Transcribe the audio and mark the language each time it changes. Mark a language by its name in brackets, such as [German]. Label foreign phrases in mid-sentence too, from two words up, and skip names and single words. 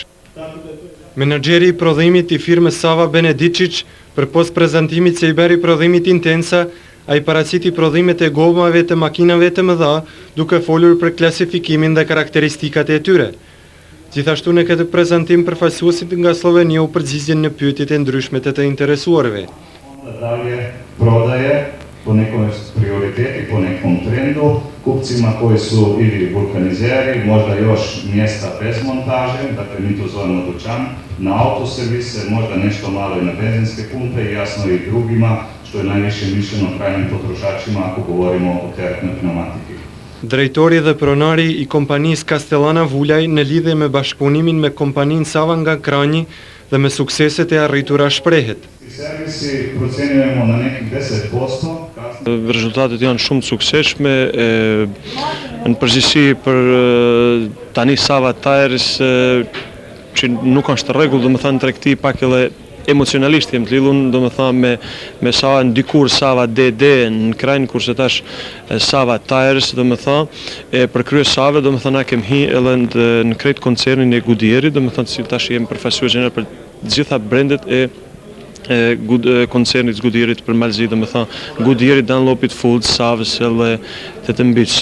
[Albanian] Menaxheri i prodhimit i firmës Sava Benedicic, përpos prezantimit që i beri prodhimit Intensa, ai paraqiti prodhimet e gomave të makinave të mëdha, duke folur për klasifikimin dhe karakteristikat e tyre. Gjithashtu në këtë prezantim përfaqësuesit nga Slovenia u përgjigjen në pyetjet e ndryshme të interesuarve. [Croatian] Dalje prodaje po nekom prioriteti, po nekom trendu, kupcima koji su ili vulkanizeri, možda još mjesta bez montaže, dakle mi to zovemo dućan, na autoservise, možda nešto malo i na benzinske pumpe i jasno i drugima, što je najviše mišljeno krajnjim potrošačima ako govorimo o teretnoj pneumatiki. [Albanian] Drejtori dhe pronari i kompanisë Castellana Vulaj në lidhje me bashkëpunimin me kompaninë Sava nga Kranji dhe me sukseset e arritura shprehet. [Serbian] Servisi procenjujemo na nekih 10%. [Albanian] Rezultatet janë shumë të suksesshme, në përgjithësi për tani Sava Tires që nuk është rregull, domethënë tregti pak edhe emocionalisht jem të lidhur, domethënë me Sava ndikur Sava DD në Kranj, kurse tash Sava Tires, domethënë për krye Save, domethënë kem hi edhe në krejt koncernin e Goodyearit, domethënë si tash jem përfaqësues gjeneral për të gjitha brendet e koncernit Goodyearit për Malzi, domethënë Goodyearit, Dunlopit, Ford, Savës edhe të mbiç.